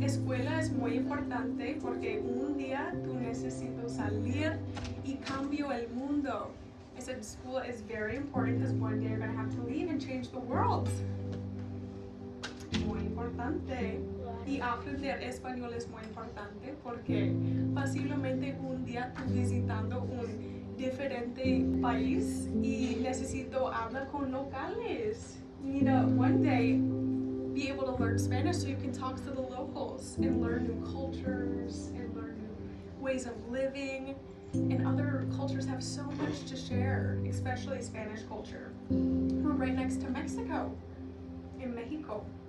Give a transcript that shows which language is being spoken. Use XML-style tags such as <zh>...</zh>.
<es>Escuela es muy importante porque un día tú necesitas salir y cambio el mundo.</es> <en>I said school is very important because one day you're going to have to leave and change the world.</en> <es>Muy importante. Y aprender español es muy importante porque posiblemente un día tú visitando un diferente país y necesito hablar con locales.</es> <en>You need to one day be able to learn Spanish so you can talk to the locals and learn new cultures and learn new ways of living. And other cultures have so much to share, especially Spanish culture. We're right next to Mexico, in Mexico.</en>